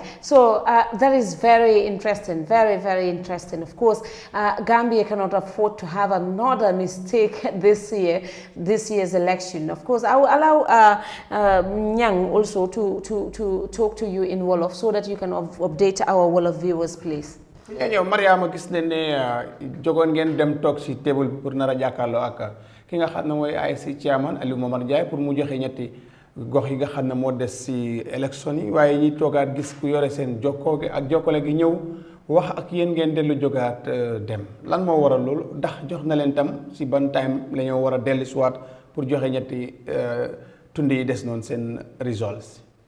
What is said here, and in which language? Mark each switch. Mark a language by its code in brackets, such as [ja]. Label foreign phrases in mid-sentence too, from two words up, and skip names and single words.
[en] So that is very interesting, very, very interesting. Of course, Gambia cannot afford to have another mistake this year's election. Of course, I will allow Nyang also to talk to you in Wolof so that you can update our Wolof viewers, please. [wo] ñëw Mariama gis nañ ne jogoon ngeen dem toog si table pour nar a jàkkaarloo ak ki nga xam ne mooy IEC chairman Aliou Momar Ndiaye pour mu joxe ñetti gox yi nga xam ne moo des si élection yi waaye ñi toogaat gis ku yore seen jokkoo gi ak jokkale gi ñëw wax ak yéen ngeen dellu jógaat dem lan moo waral loolu ndax jox na leen tam si ban time la ñoo war a dellu siwaat pour joxe ñetti tund yi des noonu seen results.